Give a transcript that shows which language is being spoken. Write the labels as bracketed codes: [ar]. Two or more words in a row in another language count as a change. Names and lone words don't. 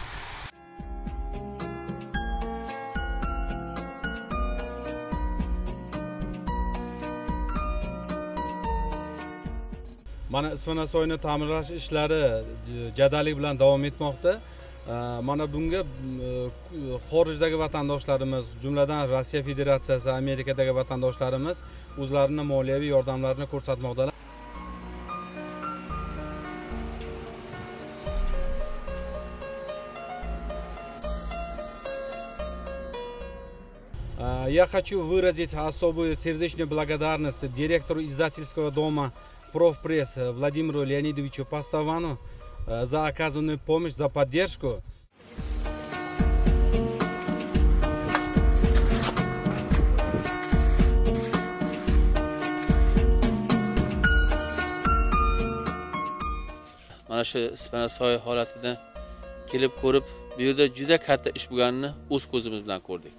[uz] Mana Isfana soyini ta'mirlash ishlari jadallik bilan davom etmoqda. Mana bunga xorijdagi vatandoshlarimiz, jumladan Rossiya Federatsiyasi, Amerikadagi vatandoshlarimiz o'zlarining moliyaviy yordamlarini ko'rsatmoqdalar. [ru] Я хочу выразить особую сердечную благодарность директору издательского дома «Профпресс» Владимиру Леонидовичу Поставану за оказанную помощь, за поддержку. [uz] Mana shu Isfana soy holatini kelib ko'rib, bu yerda juda katta ish bo'lganini o'z ko'zimiz bilan ko'rdik.